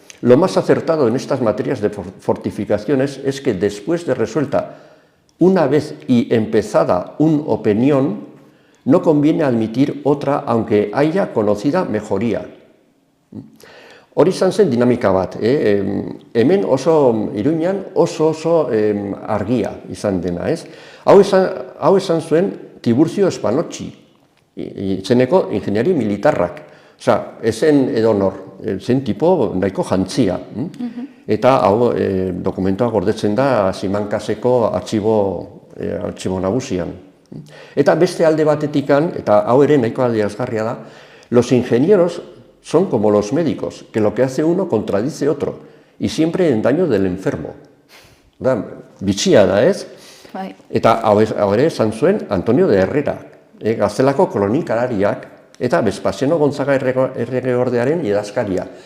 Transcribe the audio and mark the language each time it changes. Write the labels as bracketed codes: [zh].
[es] Lo más acertado en estas materias de fortificaciones es que después de resuelta una vez y empezada una opinión, no conviene admitir otra aunque haya conocida mejoría. [eu] Hori izan zen dinamika bat, hemen oso Iruñan oso argia izan dena, ez? Hau esan zuen Tiburcio Spanocchi, izeneko ingeniari militarrak. Osea, ezen edonor, zen tipo nahiko jantzia. Eta hau dokumentoa gordetzen da Simancaseko artxibo nagusian. Eta beste alde batetikan, eta hau ere nahiko adierazgarria da, [es] los ingenieros son como los médicos, que lo que hace uno contradice otro, y siempre en daño del enfermo. [eu] Bitxia da, ez? Eta hau ere esan zuen Antonio de Herrera, Gaztelako kolonikalariak, eta Vespasiano Gonzaga erregeordearen idazkaria.